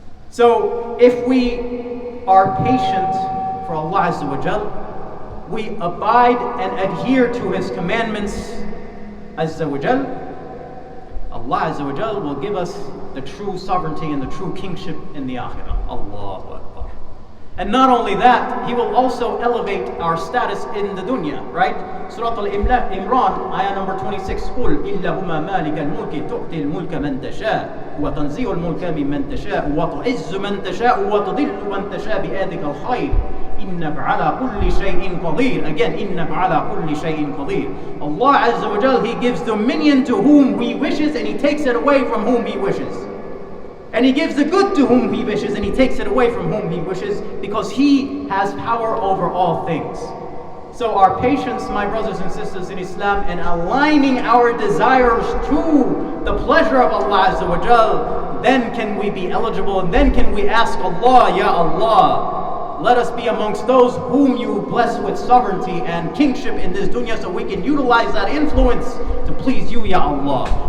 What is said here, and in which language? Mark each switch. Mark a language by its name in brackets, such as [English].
[English] So if we are patient for Allah Azza wa Jal, we abide and adhere to His commandments Azza wa Jal, Allah Azza wa Jal will give us the true sovereignty and the true kingship in the Akhirah. Allahu Akbar. And not only that, He will also elevate our status in the dunya, right? Surah Al-Imran, ayah number 26, [Arabic] قُلْ إِلَّهُمَا مَالِكَ الْمُلْكِ تُعْطِي الْمُلْكَ مَنْ تَشَاءُ وَتَنْزِعُ الْمُلْكَ مِمَّنْ تَشَاءُ وَتُعِزُّ مَنْ تَشَاءُ وَتُضِلُّ مَنْ تَشَاءُ بِيَدِكَ الْخَيْرُ إِنَّكَ عَلَى كُلِّ شَيْءٍ قَدِيرٌ. Again, إِنَّكَ عَلَى كُلِّ شَيْءٍ قَدِيرٌ. [English] Allah Azza wa Jal, He gives dominion to whom He wishes and He takes it away from whom He wishes. And He gives the good to whom He wishes and He takes it away from whom He wishes, because He has power over all things. So our patience, my brothers and sisters in Islam, in aligning our desires to the pleasure of Allah Azza wa Jal, then can we be eligible, and then can we ask Allah, Ya Allah, let us be amongst those whom you bless with sovereignty and kingship in this dunya, so we can utilize that influence to please you, Ya Allah.